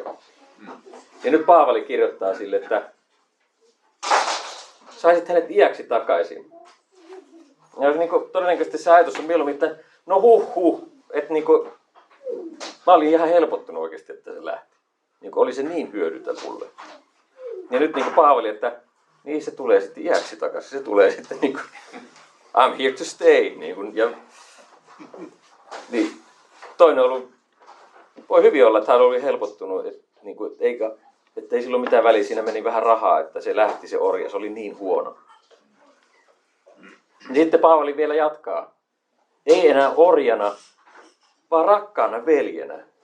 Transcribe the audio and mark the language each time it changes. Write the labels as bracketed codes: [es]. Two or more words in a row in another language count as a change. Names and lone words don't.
[fi] Ja nyt Paavali kirjoittaa sille, että saisit hänet iäksi takaisin. Ja todennäköisesti se ajatus on mieluummin, että no että mä olin ihan helpottunut oikeasti, että se lähti. Oli se niin hyödytön mulle. Ja nyt Paavali, että niin se tulee sitten iäksi takaisin. Se tulee sitten [en] I'm here to stay. [fi] Niin, toinen on ollut, voi hyvin olla, että hän oli helpottunut, että ei sillä ole mitään väliä, siinä meni vähän rahaa, että se lähti se orja, se oli niin huono. Sitten Paavali vielä jatkaa. Ei enää orjana, vaan rakkaana veljenä.